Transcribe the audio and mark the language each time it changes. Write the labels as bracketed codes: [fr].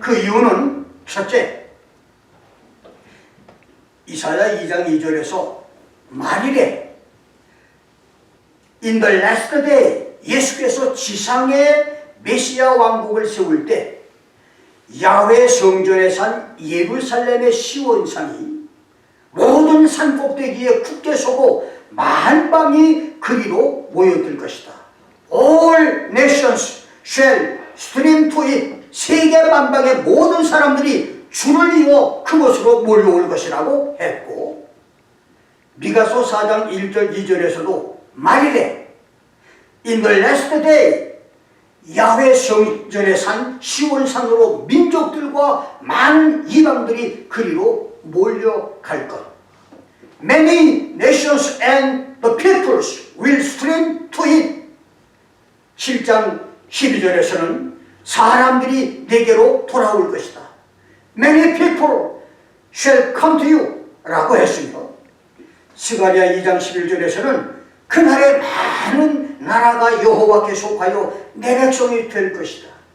[ko] 그 이유는 첫째, 이사야 2장 2절에서 만일에 [en] In the last day, [ko] 예수께서 지상에 메시아 왕국을 세울 때 야훼 성전에 산 예루살렘의 시온산이 모든 산 꼭대기에 굳게 서고 만방이 그리로 모여들 것이다. [en] All nations shall stream to it. [ko] 세계 만방의 모든 사람들이 줄을 이어 그곳으로 몰려올 것이라고 했고, 미가서 4장 1절 2절에서도 말이래 [en] In the last day [ko] 야훼 성전에 산 시온산으로 민족들과 많은 이방들이 그리로 몰려갈 것. [en] Many nations and the peoples will stream to it. [ko] 7장 12절에서는 사람들이 내게로 돌아올 것이다. [en] Many people shall come to you [ko] 라고 했으며, 스가랴 2장 11절에서는 그날에 많은 나라가 여호와께 속하여 내 백성이 될 것이다.